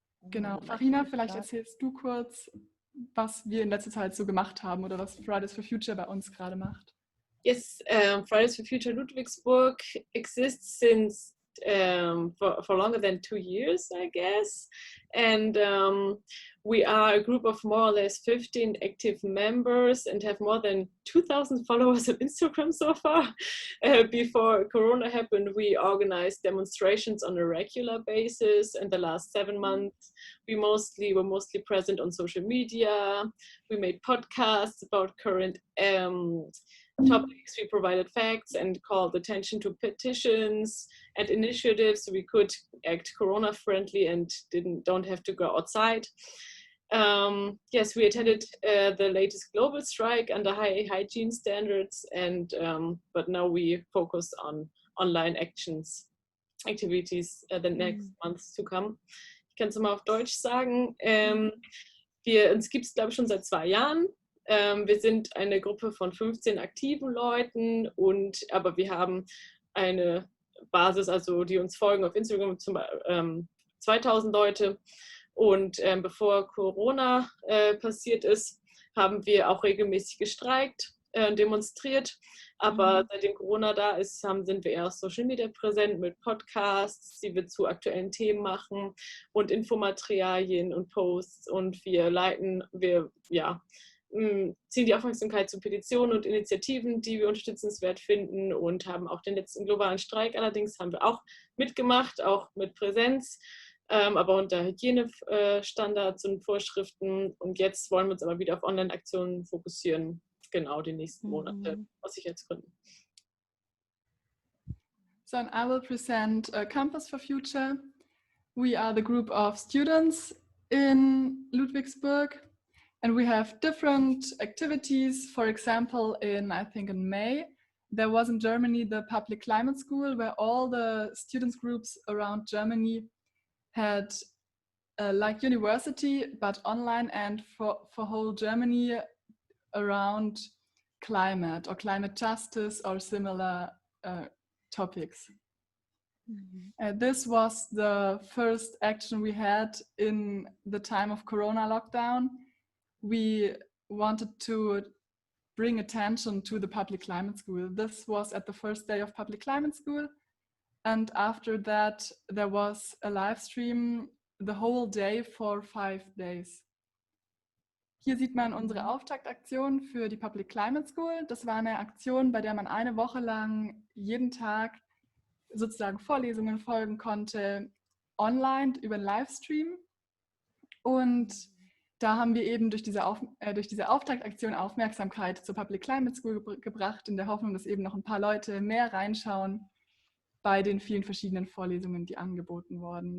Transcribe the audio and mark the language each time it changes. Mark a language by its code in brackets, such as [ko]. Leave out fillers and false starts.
[de] Genau, Farina, vielleicht erzählst du kurz, was wir in letzter Zeit so gemacht haben oder was Fridays for Future bei uns gerade macht. [en] Yes, Fridays for Future Ludwigsburg exists since for longer than 2 years, I guess. And we are a group of more or less 15 active members and have more than 2,000 followers on Instagram so far. Before Corona happened, we organized demonstrations on a regular basis. In the last 7 months, we were mostly present on social media. We made podcasts about current topics. We provided facts and called attention to petitions and initiatives so we could act corona friendly and don't have to go outside. Yes, we attended the latest global strike under high hygiene standards, and but now we focus on online activities the next months to come. [de] Ich kann es mal auf Deutsch sagen. Uns gibt es, glaube ich, schon seit 2 Jahren. Wir sind eine Gruppe von 15 aktiven Leuten, aber wir haben eine Basis, also die uns folgen auf Instagram, 2000 Leute. Und bevor Corona passiert ist, haben wir auch regelmäßig gestreikt, demonstriert. Aber seitdem Corona da ist, sind wir eher auf Social Media präsent mit Podcasts, die wir zu aktuellen Themen machen und Infomaterialien und Posts. Und wir ziehen die Aufmerksamkeit zu Petitionen und Initiativen, die wir unterstützenswert finden, und haben auch den letzten globalen Streik allerdings haben wir auch mitgemacht, auch mit Präsenz, aber unter Hygienestandards und Vorschriften. Und jetzt wollen wir uns aber wieder auf Online-Aktionen fokussieren, genau die nächsten Monate, aus Sicherheitsgründen. [en] So, and I will present Campus for Future. We are the group of students in Ludwigsburg. And we have different activities. For example, I think in May, there was in Germany the Public Climate School, where all the students groups around Germany had like university, but online, and for whole Germany around climate or climate justice or similar topics. This was the first action we had in the time of Corona lockdown. We wanted to bring attention to the Public Climate School. This was at the first day of Public Climate School. And after that, there was a live stream the whole day for 5 days. [de] Hier sieht man unsere Auftaktaktion für die Public Climate School. Das war eine Aktion, bei der man eine Woche lang jeden Tag sozusagen Vorlesungen folgen konnte, online über einen Livestream. Und da haben wir eben durch diese Auftaktaktion Aufmerksamkeit zur Public Climate School gebracht, in der Hoffnung, dass eben noch ein paar Leute mehr reinschauen bei den vielen verschiedenen Vorlesungen, die angeboten wurden.